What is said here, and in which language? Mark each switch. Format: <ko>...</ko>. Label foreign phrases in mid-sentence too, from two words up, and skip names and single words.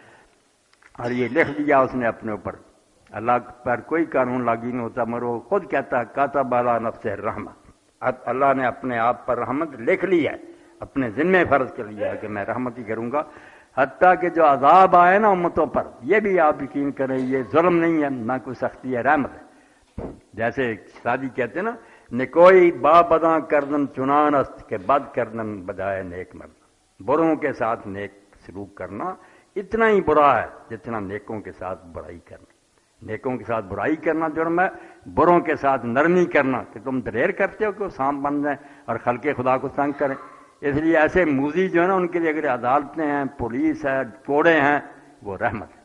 <ur>اور یہ لکھ دیا اس نے اپنے اوپر، اللہ پر کوئی قانون لاگو نہیں ہوتا، مگر وہ خود کہتا ہے</ur> <ar>کاتب علی نفسہ الرحمہ،</ar> <ur>اللہ نے اپنے آپ پر رحمت لکھ لی ہے، اپنے ذمہ فرض کر لیا ہے کہ میں رحمت ہی کروں گا۔ حتیٰ کہ جو عذاب آئے نا امتوں پر، یہ بھی آپ یقین کریں یہ ظلم نہیں ہے، نہ کوئی سختی ہے، رحمت ہے۔ جیسے شادی کہتے ہیں نا،</ur> <fa>نکوئی با بداں کردن چنان است کہ بد کردن بجائے نیک مرد،</fa> <ur>بروں کے ساتھ نیک سلوک کرنا اتنا ہی برا ہے جتنا نیکوں کے ساتھ برائی کرنا۔ نیکوں کے ساتھ برائی کرنا جرم ہے، بروں کے ساتھ نرمی کرنا کہ تم دلیر کرتے ہو کہ وہ سانپ بن جائیں اور خلق خدا کو تنگ کریں۔ اس لیے ایسے موذی جو ہے نا، ان کے لیے اگر عدالتیں ہیں، پولیس ہے، کوڑے ہیں، وہ رحمت ہے۔</ur>